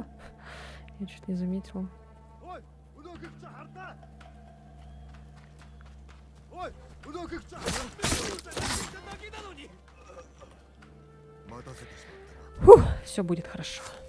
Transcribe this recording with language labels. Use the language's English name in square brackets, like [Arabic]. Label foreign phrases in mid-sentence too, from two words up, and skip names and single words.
[Russian] Я что-то не заметила. [Japanese] おいうどん食っちゃはるたおいうどん食っちゃはる待たせてしまったな [Russian] Фух, все будет хорошо.